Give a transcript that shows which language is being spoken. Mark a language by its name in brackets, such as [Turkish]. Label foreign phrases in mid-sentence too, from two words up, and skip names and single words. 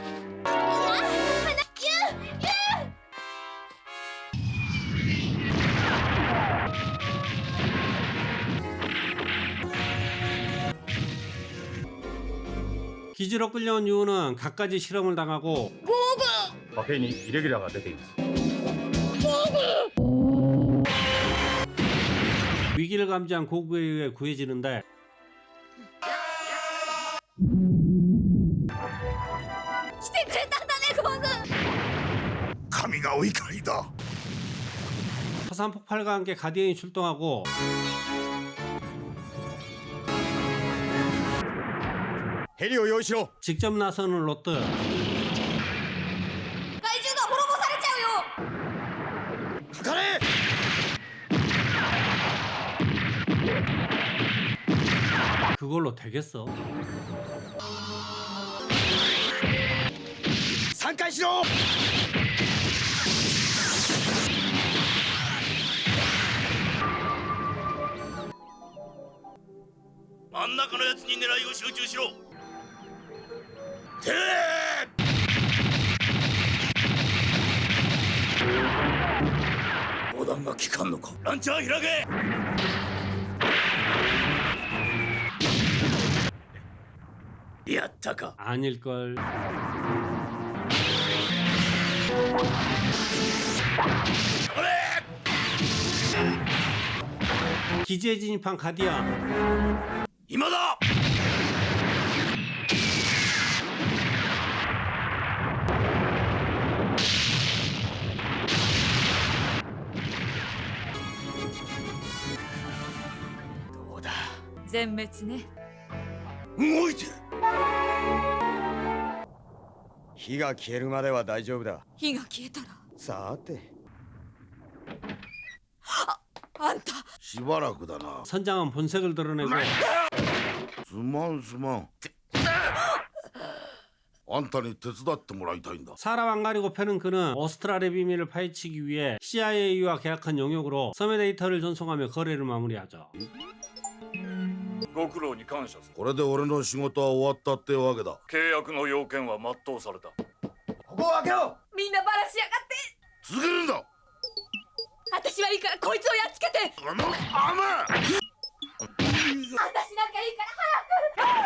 [Korean] 기지로 끌려온 유우는 갖가지 실험을 당하고 [Japanese] 貨幣にイレギュラーが出ています。 [Korean] 위기를 감지한 고구에 의해 구해지는데 [Japanese] 来てくれたんだね、ゴーグ。神がお怒りだ。 [Korean] 화산 폭발과 함께 가디언이 출동하고 [Japanese] ヘリを用意しろ。 [Korean] 직접 나서는 롯데. [Japanese] 怪獣が滅ぼされちゃうよ。かかれ。 [Korean] 그걸로 되겠어? [Japanese] 3 回しろ。真ん中のやつに狙いを集中しろ。てれー！砲弾が効かんのか。ランチャー開け。やったか。 [Korean] 아닐걸. 기지에 진입한 가디언. [Japanese] 今だ。どうだ。全滅ね。動いてる。火が消えるまでは大丈夫だ。火が消えたらさて。あんたしばらくだな。 [Korean] 선장은 본색을 드러내고 [Japanese] すまんすまん。あんたに手伝ってもらいたいんだ。 [Korean] 사람 안 가리고 패는 그는 오스트랄의 비밀을 파헤치기 위해 CIA와 계약한 용역으로 섬의 데이터를 전송하며 거래를 마무리하죠. [Japanese] ご苦労に感謝する。これで俺の仕事は終わったってわけだ。契約の要件は全うされた。ここを開けろ。みんなバラしやがって。続けるんだ。私はいいからこいつをやっつけて。あの甘私なんかいいから早く。